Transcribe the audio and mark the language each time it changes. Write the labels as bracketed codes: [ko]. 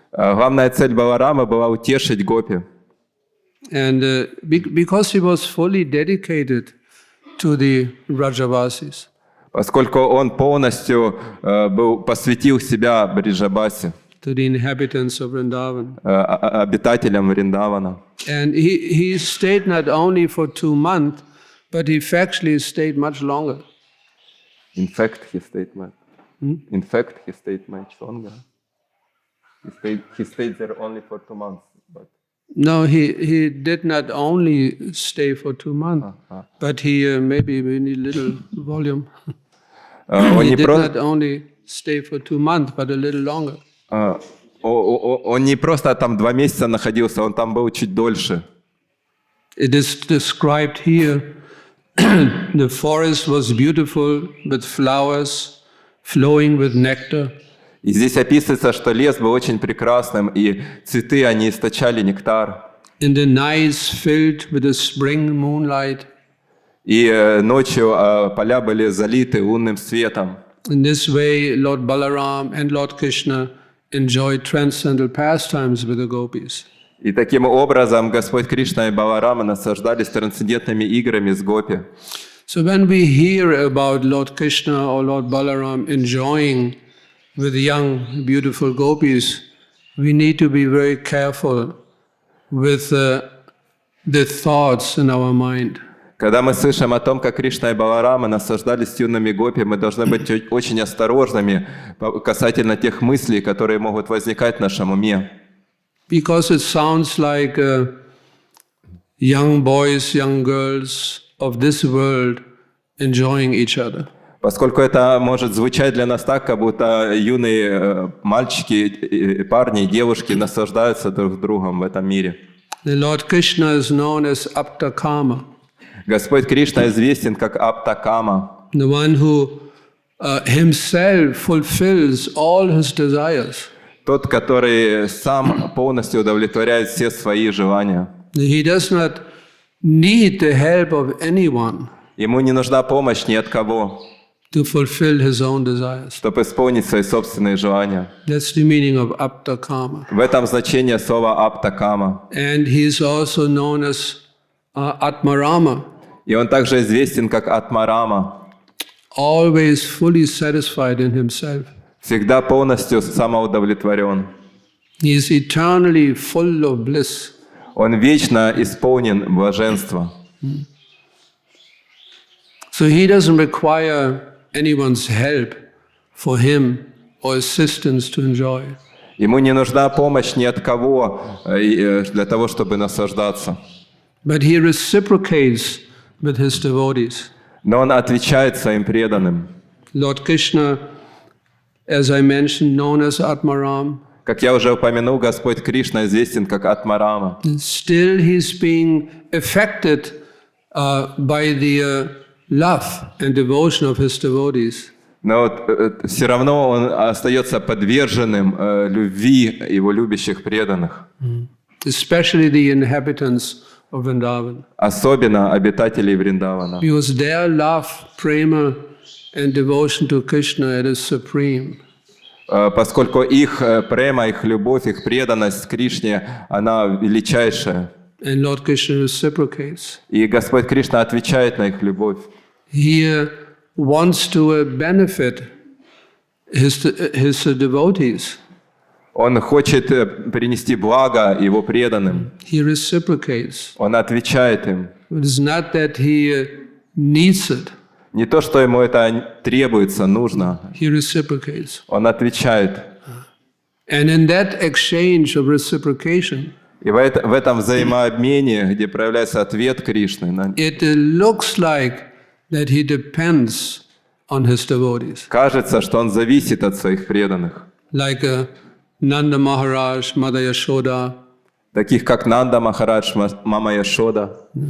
[ru] Главная цель Баларама была утешить гопи. [en] And because he was fully dedicated to the Rajavasis. [ru] Поскольку он полностью посвятил себя Бриджабасе, [en] to the inhabitants of Vrindavan. [ru] Обитателям Вриндавана. [en] And he stayed not only for 2 months, but he factually stayed much longer. In fact, he stayed much. In fact, he stayed much longer. He stayed there only for 2 months. But... No, he did not only stay for 2 months, but he maybe we need little volume. He did not only stay for 2 months, but a little longer. [ru] Он не просто там 2 месяца находился, он там был чуть дольше. [en] It is described here. The forest was beautiful with flowers flowing with nectar. [ru] И здесь описывается, что лес был очень прекрасным, и цветы, они источали нектар. [en] In the nights filled with the spring moonlight. [ru] И ночью поля были залиты лунным светом. [en] In this way, Lord Balaram and Lord Krishna enjoyed transcendental pastimes with the gopis. [ru] И таким образом Господь Кришна и Баларама наслаждались трансцендентными играми с гопи. [en] So when we hear about Lord Krishna or Lord Balaram enjoying with young, beautiful gopis, we need to be very careful with the thoughts in our mind. [ru] Когда мы слышим о том, как Кришна и Баларама наслаждались с юными гопи, мы должны быть очень осторожными касательно тех мыслей, которые могут возникать в нашем уме. [en] Because it sounds like young boys, young girls of this world enjoying each other. [ru] Поскольку это может звучать для нас так, как будто юные мальчики, парни и девушки наслаждаются друг другом в этом мире. [en] The Lord Krishna is known as Aptakama. [ru] Господь Кришна известен как Аптакама. [en] The one who himself fulfills all his desires. [ru] Тот, который сам полностью удовлетворяет все свои желания. [en] He does not need the help of anyone. [ru] Ему не нужна помощь ни от кого, [en] to fulfill his own desires. [ru] чтобы исполнить свои собственные желания. [en] That's the meaning of Aptakama. [ru] В этом значение слова Аптакама. [en] And he is also known as Atmarama. [ru] И он также известен как Атмарама. [en] Always fully satisfied in himself. [ru] Всегда полностью самоудовлетворен. [en] He is eternally full of bliss. [ru] Он вечно исполнен блаженства. [en] So he doesn't require anyone's help for him or assistance to enjoy. [ru] Ему не нужна помощь ни от кого для того, чтобы наслаждаться. [en] But he reciprocates with his devotees. [ru] Но он отвечает своим преданным. [en] Lord Krishna, as I mentioned, known as Atmaram. [ru] Как я уже упомянул, Господь Кришна известен как Атмарама. [en] Still he's being affected by the love and devotion of his devotees. [ru] Но все равно он остается подверженным любви его любящих преданных. [en] Especially the inhabitants of Vrindavan. [ru] Особенно обитателей Вриндавана. [en] Because their love, prema, and devotion to Krishna is supreme. [ru] Поскольку их према, их любовь, их преданность Кришне, она величайшая. [en] And Lord Krishna reciprocates. [ru] И Господь Кришна отвечает на их любовь. [en] He wants to benefit his devotees. [ru] Он хочет принести благо его преданным. [en] He reciprocates. [ru] Он отвечает им. [en] It is not that he needs it. [ru] Не то, что ему это требуется, нужно. [en] He reciprocates. [ru] Он отвечает. [en] And in that exchange of reciprocation, [ru] и в этом взаимообмене, где проявляется ответ Кришны, [en] it looks like that he depends on his devotees. [ru] Кажется, что он зависит от своих преданных. [en] Like Nanda Maharaj, Mother Yashoda. [ru] Таких как Нанда Махарадж, Мама Яшода.